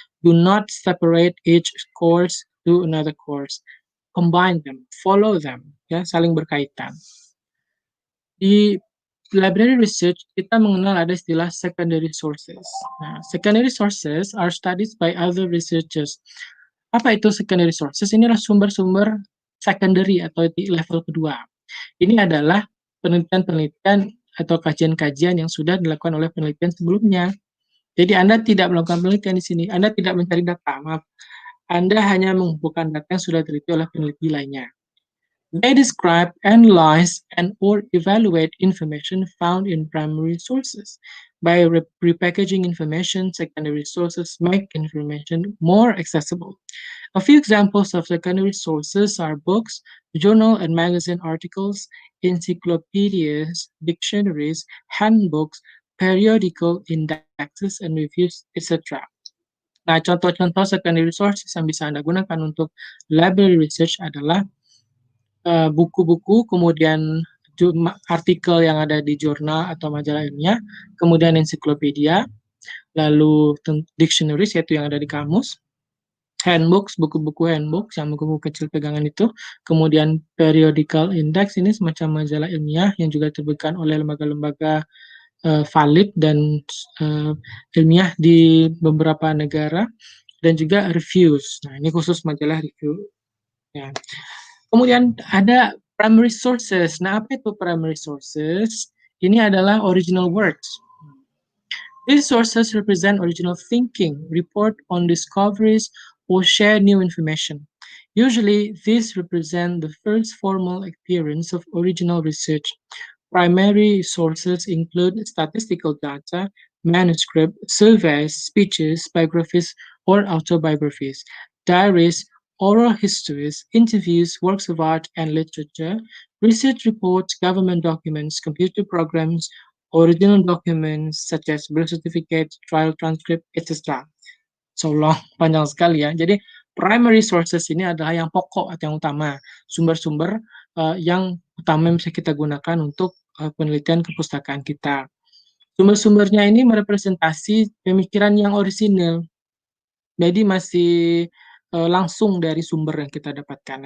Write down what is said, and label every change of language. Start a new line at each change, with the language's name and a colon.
English: Do not separate each course to another course. Combine them, follow them,
Indonesian: ya, saling berkaitan. Di library research, kita mengenal ada istilah secondary sources.
English: Nah, secondary sources are studies by other researchers.
Indonesian: Apa itu secondary sources? Ini adalah sumber-sumber secondary atau di level kedua. Ini adalah penelitian-penelitian atau kajian-kajian yang sudah dilakukan oleh penelitian sebelumnya. Jadi Anda tidak melakukan penelitian di sini, Anda tidak mencari data, maaf. Anda hanya mengumpulkan data yang sudah diteliti oleh peneliti lainnya.
English: They describe, analyze, and/or evaluate information found in primary sources. By repackaging information, secondary sources make information more accessible. A few examples of secondary sources are books, journal and magazine articles, encyclopedias, dictionaries, handbooks, periodical indexes, and reviews, etc.
Indonesian: Nah, contoh-contoh secondary sources yang bisa Anda gunakan untuk library research adalah buku-buku, kemudian artikel yang ada di jurnal atau majalah ilmiah, kemudian ensiklopedia, lalu dictionaries yaitu yang ada di kamus, handbooks, buku-buku handbooks yang buku-buku kecil pegangan itu, kemudian periodical index, ini semacam majalah ilmiah yang juga terbitkan oleh lembaga-lembaga valid dan ilmiah di beberapa negara, dan juga reviews. Nah, ini khusus majalah review. Ya. Kemudian ada primary sources. Nah, apa itu primary sources? Ini adalah
English: original works. These sources represent original thinking, report on discoveries, or share new information. Usually, these represent the first formal appearance of original research. Primary sources include statistical data, manuscript, surveys, speeches, biographies, or autobiographies, diaries, oral histories, interviews, works of art and literature, research reports, government documents, computer programs, original documents such as birth certificate, trial transcript, etc. So long,
Indonesian: panjang sekali ya. Jadi primary sources ini adalah yang pokok atau yang utama, sumber-sumber yang utama yang bisa kita gunakan untuk penelitian kepustakaan kita. Sumber-sumbernya ini merepresentasi pemikiran yang orisinil, jadi masih langsung dari sumber yang kita dapatkan.